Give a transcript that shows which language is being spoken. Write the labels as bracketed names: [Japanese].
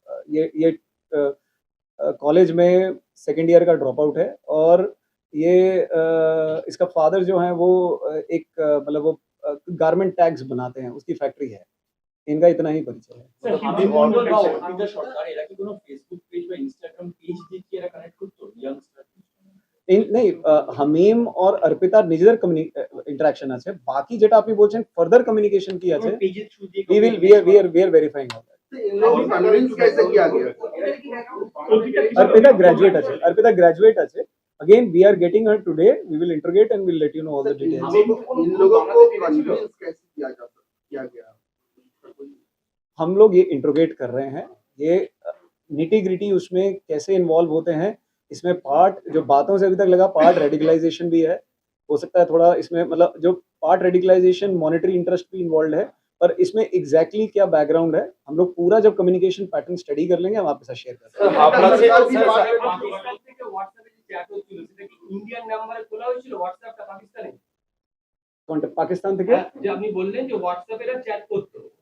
[Hindi] ये कॉलेज में second year का ड्रॉप आउट है, और ये इसका फादर जो है वो मतलब वो गारमेंट टैग्स बनाते हैं, उसकी फैक्ट्री है। इनका इतना ही परिचय है। [Bangla] স্যার হামিম মন্ডল বা অর্পিতা সরকার এরা কি কোনো ফেসবুক পেজ বা ইনস্টাগ্রাম পেজ দিয়ে কি এরা কানেক্ট করতো ইয়াংস্টার? नहीं, हमीम और अर्पिता নিজেদের इंटरेक्शन আছে। বাকি যেটা আপনি বলছেন ফার্দার কমিউনিকেশন কি আছে, পেজের থ্রু দিয়ে [English] we are verifying all that। [Hindi] तो इन लोगों को कन्विंस कैसे किया गया? [Bangla] अर्पिता ग्रेजुएट আছে। [English] Again, we are getting her today. We will interrogate and we'll let you know all the details. [Hindi] इन लोगों को कन्विंस कैसे किया गया? हम लोग ये इंट्रोगेट कर रहे हैं। ये निटी ग्रिटी उसमें कैसे इन्वॉल्व होते हैं, इसमें पार्ट जो बातों से अभी तक लगा, पार्ट रेडिकलाइजेशन भी है। हो सकता है थोड़ा इसमें मतलब जो पार्ट रेडिकलाइजेशन मॉनेटरी इंटरेस्ट भी इन्वॉल्व है, पर इसमें एग्जैक्टली क्या बैकग्राउंड है, हम लोग पूरा जब कम्युनिकेशन पैटर्न स्टडी कर लेंगे, हम आपके साथ शेयर करेंगे। सर हावड़ा से [Bangla] পাকিস্তান থেকে হোয়াটসঅ্যাপে যে চ্যাট হচ্ছিল সেটা কি ইন্ডিয়ান নাম্বারে খোলা হয়েছিল হোয়াটসঅ্যাপটা পাকিস্তানে? পাকিস্তান থেকে যে আপনি বললেন যে হোয়াটসঅ্যাপে এরা চ্যাট করতো,